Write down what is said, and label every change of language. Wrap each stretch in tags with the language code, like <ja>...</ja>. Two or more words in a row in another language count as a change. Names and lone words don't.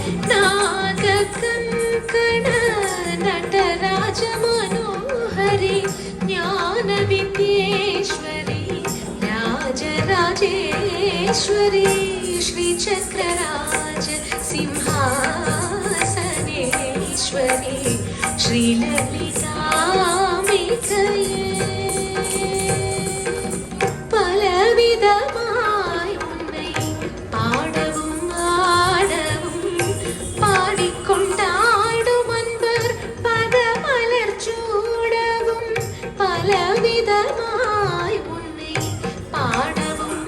<sa>नागकङ्कण नटराज मनोहरी ज्ञान विद्येश्वरी राजराजेश्वरी श्रीचक्रराज सिंहासनेश्वरी श्रीललिताम्बिकये</sa> <ta>பலவிதமாய் உன்னை பாடவும் ஆடவும் பாடிக்கொண்டாடும் அன்பர் பதமலர் சூடவும் பலவிதமாய் உன்னை பாடவும்</ta>